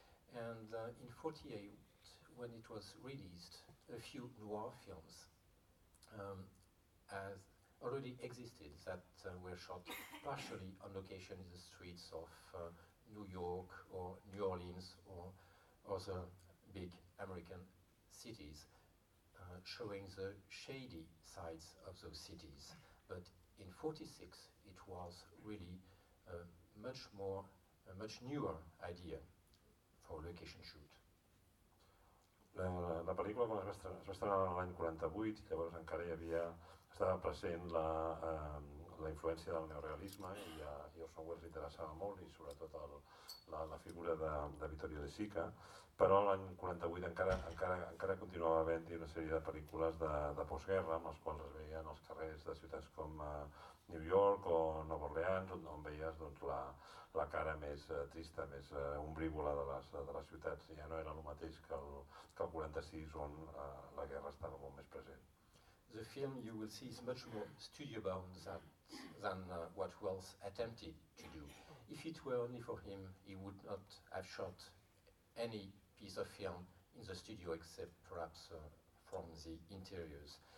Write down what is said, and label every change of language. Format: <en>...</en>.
<en>And in 1948, when it was released, a few noir films as already existed that were shot partially on location in the streets of New York or New Orleans or other big American cities, showing the shady sides of those cities. But in 1946, it was really a much newer idea for a location shoot.</en> <ca>La pel·lícula quan es va estrenar l'any 48, llavors encara hi havia, estava present la influència del neorealisme i Orson Welles l'interessava molt i sobretot la figura de Vittorio De Sica, però l'any 48 encara continuava havent-hi una sèrie de pel·lícules de postguerra amb les quals es veien els carrers de ciutats com New York o Nova Orleans, on veies doncs, la cara més trista, més ombrívola de les ciutats. Ja no era el mateix que el 46, on la guerra estava molt més present.</ca> <en>The film you will see is much more studio-bound than what Welles attempted to do. If it were only for him, he would not have shot any piece of film in the studio except perhaps from the interiors.</en>